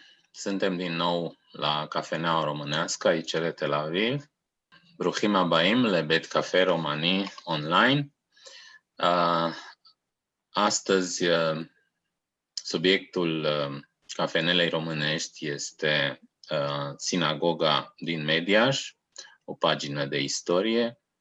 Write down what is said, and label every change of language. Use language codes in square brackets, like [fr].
[ro] Suntem din nou la Cafeneaua Românească, aici la Tel Aviv. [he] Bruchim הבאים לבית קפה רומני online. [ro] Astăzi, subiectul cafenelei românești este Sinagoga din Mediaș, o pagină de istorie.